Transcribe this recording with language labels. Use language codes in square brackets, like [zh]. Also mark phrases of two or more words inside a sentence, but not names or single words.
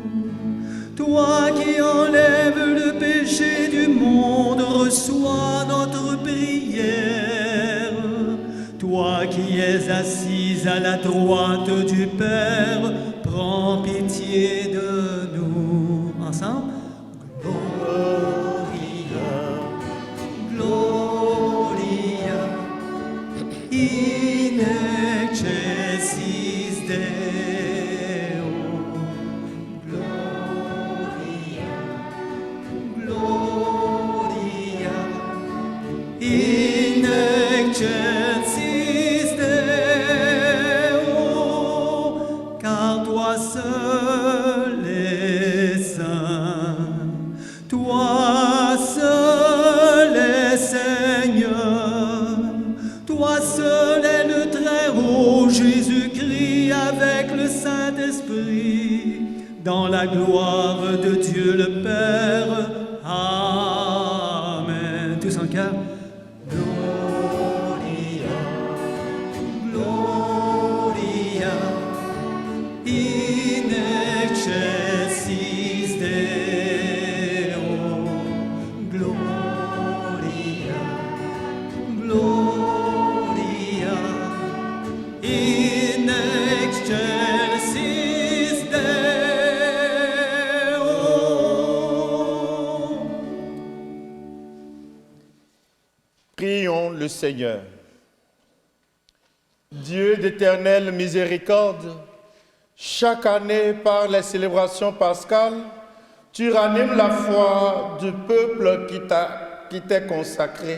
[fr] Toi qui enlèves le péché du monde, reçois notre prière. Toi qui es assise à la droite du Père, prends pitié de nous. Ensemble. [la] Gloria in excelsis Deo. Gloria, Gloria in excelsis Deo, [fr] car toi seul es saint, toi seul es Seigneur, toi seul es le Très-Haut, Jésus-Christ avec le Saint-Esprit, dans la gloire de Dieu le Père. Amen. Tous en cœur. [la] Gloria, Gloria in excelsis Deo. Gloria, Gloria in excelsis Deo. [fr] Prions le Seigneur. Dieu d'éternelle miséricorde, chaque année par les célébrations pascales, tu ranimes la foi du peuple qui t'est consacré.